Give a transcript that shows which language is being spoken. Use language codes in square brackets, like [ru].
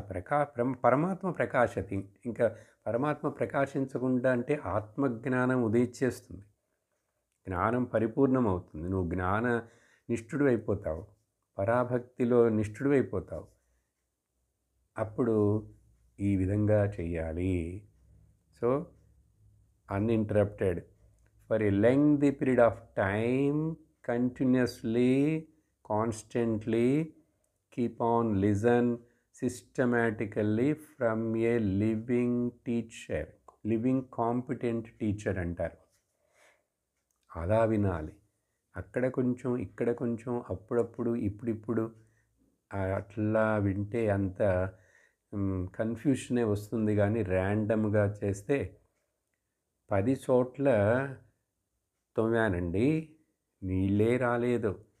[te] ఆ పరమాత్మ ప్రకాశతి. ఇంకా పరమాత్మ ప్రకాశించకుండా అంటే ఆత్మజ్ఞానం ఉదయించేస్తుంది, జ్ఞానం పరిపూర్ణమవుతుంది, నువ్వు జ్ఞాన నిష్ఠుడు అయిపోతావు, పరాభక్తిలో నిష్ఠుడు అయిపోతావు. అప్పుడు ఈ విధంగా చెయ్యాలి. [en] so uninterrupted for a lengthy period of time, continuously, constantly, keep on listen systematically from a living teacher, living competent teacher [te] అంటారు. అలా వినాలి. అక్కడ కొంచెం ఇక్కడ కొంచెం అప్పుడప్పుడు ఇప్పుడిప్పుడు అట్లా వింటే అంత కన్ఫ్యూషనే వస్తుంది. కానీ ర్యాండమ్గా చేస్తే 10 చోట్ల తోమానండి, నీళ్ళే రాలేదు.